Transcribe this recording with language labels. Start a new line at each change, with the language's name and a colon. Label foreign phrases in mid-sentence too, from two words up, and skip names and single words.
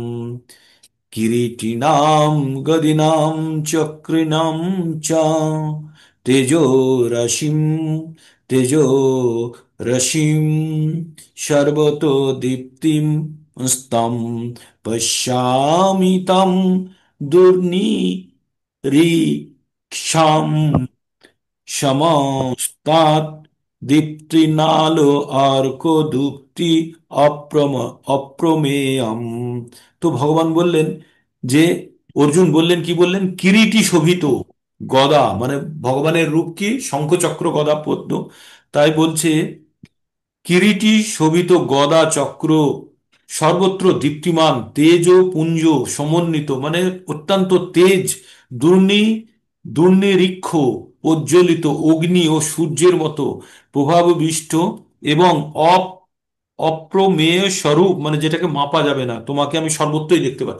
Sanskrit: কিরীটিনাম গদিনাম চক্রিণাম চ তেজো রশ্মিম তেজো রশ্মিম সর্বতো দীপ্তিম স্তম পশ্যামি তম দুর্নিরীক্ষাম সমস্তাৎ দীপ্তিনালো অর্ক দুক্তি অপ্রম অপ্রমেয়ম।
Bangla: তো ভগবান বললেন যে, অর্জুন বললেন, কি বললেন? কিরীটি শোভিত গদা, মানে ভগবানের রূপ কি শঙ্খচক্র গদা পদ্ম। তাই বলছে কিরীটি শোভিত গদা চক্র সর্বত্র দীপ্তিমান তেজ ও পুঞ্জ সমন্বিত, মানে অত্যন্ত তেজ, দুর্নি দুর্নিরীক্ষ প্রজ্বলিত অগ্নি ও সূর্যের মতো প্রভাববিষ্ট এবং অপ্রমেয় স্বরূপ, মানে যেটাকে মাপা যাবে না, তোমাকে আমি সর্বত্রই দেখতে পাচ্ছি।